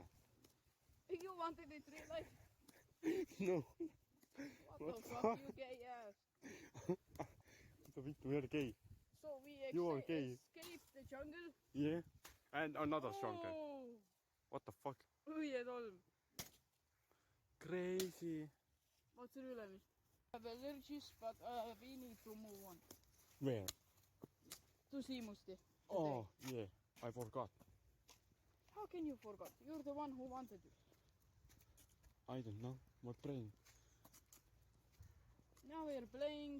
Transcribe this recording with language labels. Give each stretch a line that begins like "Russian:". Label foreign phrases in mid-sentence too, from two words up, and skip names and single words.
English: You wanted it real life. No. What the fuck, you gay ass.
Finnish: Mitä vittu,
English: you're gay. So we You are gay. escaped the jungle. Yeah. And another jungle. Oh. What the fuck?
Estonian: Õie tolm.
English: Crazy.
Estonian: Vaatasin ülemist.
English: I have allergies, but we need to move on. Where? To Siimusti. Oh, yeah. I forgot. How can you forget? You're the one who wanted it. I don't know. What brain? Now we are playing.